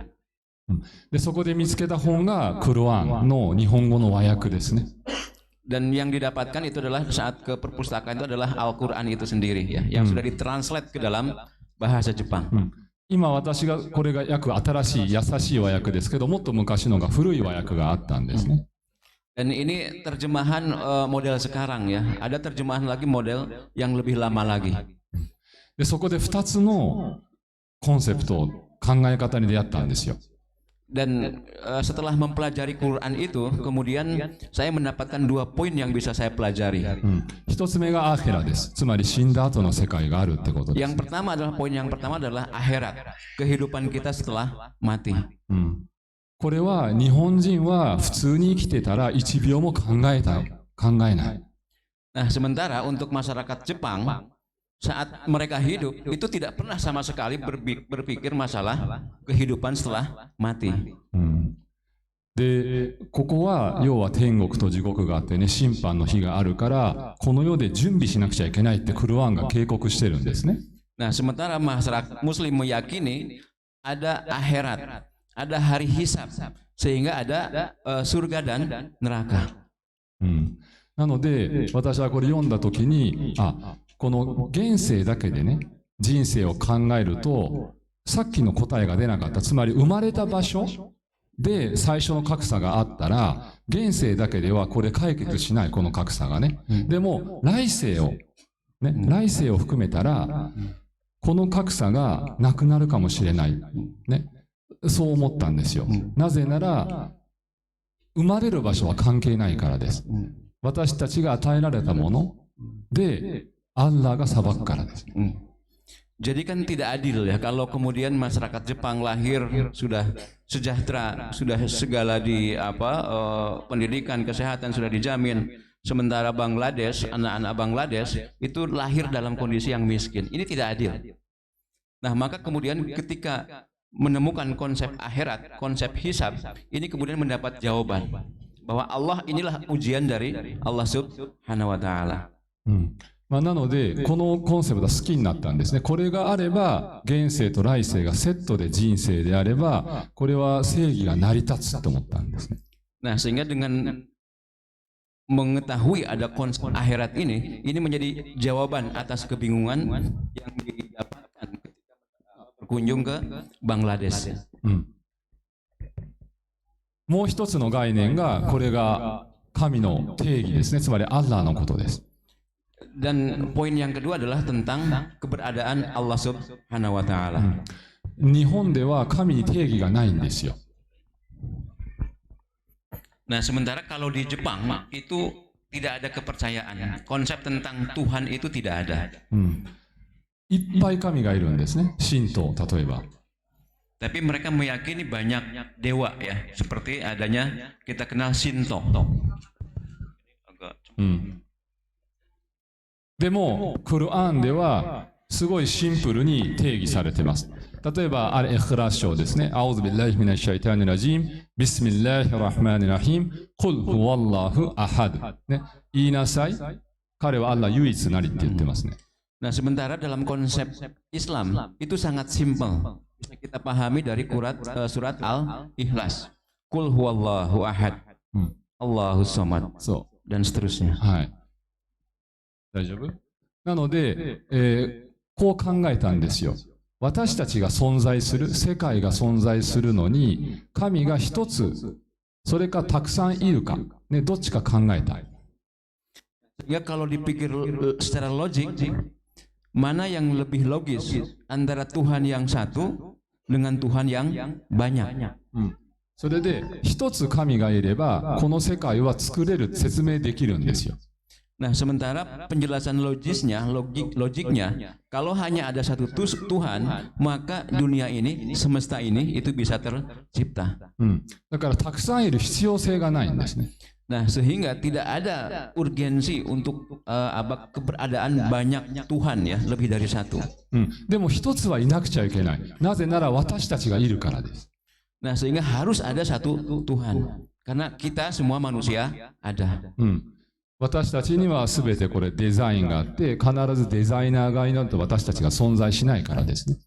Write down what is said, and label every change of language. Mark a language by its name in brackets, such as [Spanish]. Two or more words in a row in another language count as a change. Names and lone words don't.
[Japanese] で、そこで見つけた本がクロアンの日本語の和訳ですね。 [Indonesian] Dan yang didapatkan itu adalah saat ke perpustakaan itu adalah Al-Quran itu sendiri ya, yang sudah ditranslate ke dalam bahasa Jepang. [Japanese] 今私がこれが約新しい優しい和訳ですけど、もっと昔のが古い和訳があったんですね。 [Indonesian] Dan ini terjemahan model sekarang ya, ada terjemahan lagi model yang lebih lama lagi. [Japanese] で、そこで2つのコンセプト、考え方に出会ったんですよ。 [Indonesian] Dan setelah mempelajari Quran itu, kemudian saya mendapatkan 2 poin yang bisa saya pelajari. [Japanese] 一つ目がアヘラです。つまり死んだ後の世界があるってことです。 [Indonesian] Yang pertama adalah poin yang pertama adalah akhirat, kehidupan kita setelah mati. [Japanese] これは日本人は普通に生きてたら1秒も考えない。 [Indonesian] Nah, sementara untuk masyarakat Jepang, saat mereka hidup itu tidak pernah sama sekali berpikir masalah kehidupan setelah mati. [Japanese] で、ここは要は天国と地獄があってね、審判の日があるから、この世で準備しなくちゃいけないってクルアンが警告してるんですね。 [Indonesian] Nah, sementara masyarakat Muslim meyakini ada akhirat, ada hari hisab, sehingga ada surga dan neraka. [Japanese] なので、私はこれ読んだときに、この現世だけでね、人生を考えると、さっきの答えが出なかった。つまり生まれた場所で最初の格差があったら、現世だけではこれ解決しない、この格差がね。でも、来世を含めたら、この格差がなくなるかもしれない。ね。そう思ったんですよ。なぜなら、生まれる場所は関係ないからです。私たちが与えられたもので、Allahが裁くからです。 [Indonesian] Jadi kan tidak adil ya kalau kemudian masyarakat Jepang lahir sudah sejahtera, sudah segala di pendidikan, kesehatan sudah dijamin, sementara Bangladesh, anak-anak Bangladesh itu lahir dalam kondisi yang miskin. Ini tidak adil. Nah, maka kemudian ketika menemukan konsep akhirat, konsep hisab, ini kemudian mendapat jawaban bahwa Allah inilah ujian dari Allah [Arabic] سبحانه وتعالى. [Japanese] なので、このコンセプトは好きになったんですね。これがあれば、現世と来世がセットで人生であれば、これは正義が成り立つと思ったんですね。 [Indonesian] Nah, sehingga dengan mengetahui ada konsep akhirat ini menjadi jawaban atas kebingungan yang didapatkan ketika berkunjung ke Bangladesh. [Japanese] もう一つの概念が、これが神の定義ですね。つまり、アッラーのことです。 [Indonesian] Dan poin yang kedua adalah tentang keberadaan Allah [Arabic] سبحانه وتعالى. [Japanese] 日本では神に定義がないんですよ。 [Indonesian] Nah, sementara kalau di Jepang itu tidak ada kepercayaan. Konsep tentang Tuhan itu tidak ada. [Japanese] いっぱい神がいるんですね。神道、例えば。 [Indonesian] Tapi mereka meyakini banyak dewa ya, seperti adanya kita kenal Shinto. [Japanese] でも、クルアンではすごいシンプルに定義されています。例えば、アル・イクラス章ですね。 [Arabic] أعوذ بالله من الشيطان الرجيم بسم الله الرحمن الرحيم قل هو الله أحد. [Japanese] ね、言いなさい。彼はアッラ唯一なりって言ってますね。 [Indonesian] Nah, sementara dalam konsep Islam itu sangat simpel. bisa kita pahami dari surat Al-Ikhlas. [Arabic] قل هو الله أحد الله الصمد, [Japanese] そ [Indonesian] dan seterusnya. [Japanese] う。はい。大丈夫？なので、こう考えたんですよ。私たちが存在する、世界が存在するのに、神が一つ、それかたくさんいるか、ね、どっちか考えたい。 [Indonesian] Sehingga kalau dipikir secara logik, mana yang lebih logis antara Tuhan yang satu dengan Tuhan yang banyak. [Japanese] それで、一つ神がいれば、この世界は作れる、説明できるんですよ。 [Indonesian] Nah, sementara penjelasan logiknya, kalau hanya ada satu Tuhan, maka dunia ini, semesta ini, itu bisa tercipta. [Japanese] だから、たくさんいる必要性がないんですね。 [Indonesian] Nah, sehingga tidak ada urgensi untuk keberadaan banyak Tuhan ya, lebih dari satu. [Japanese] でも、一つはいなくちゃいけない。なぜなら、私たちがいるからです。 [Indonesian] Nah, sehingga harus ada satu Tuhan. Karena kita semua manusia ada. [Japanese] 私たちには全てこれデザインがあって、必ずデザイナーがいないと私たちが存在しないからですね。